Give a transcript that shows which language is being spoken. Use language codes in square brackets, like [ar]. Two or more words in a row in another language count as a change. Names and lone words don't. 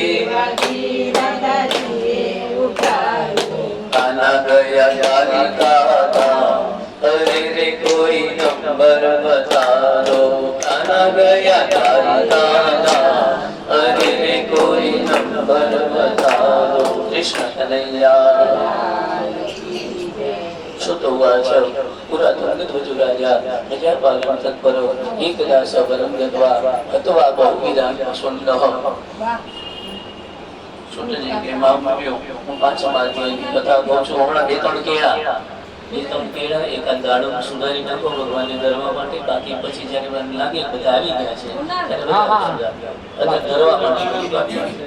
[hi] वागी राधा जी उठायो कान्हा गया कालिका गाँव अरे रे कोई नंबर बता दो कान्हा गया कालिका गाँव अरे रे कोई नंबर बता दो कृष्ण कन्हैया [sa] श्रुतोवाच पुरातनध्वजुराजा प्रजापालं तत्परो एकदासवनं गत्वा हत्वा बहुविधान् पशून्नः [gu] સુતજી કે મામ્યો હું પાંચમા અધ્યાયની કથા કહું છું હમણાં બે ત્રણ કેળા એકાદ દાડો સુધારી નાખો ભગવાનને ધરવા માટે બાકી પછી જ્યારે મને લાગે બધા આવી ગયા છે ત્યારે ધરવા માટે બાકી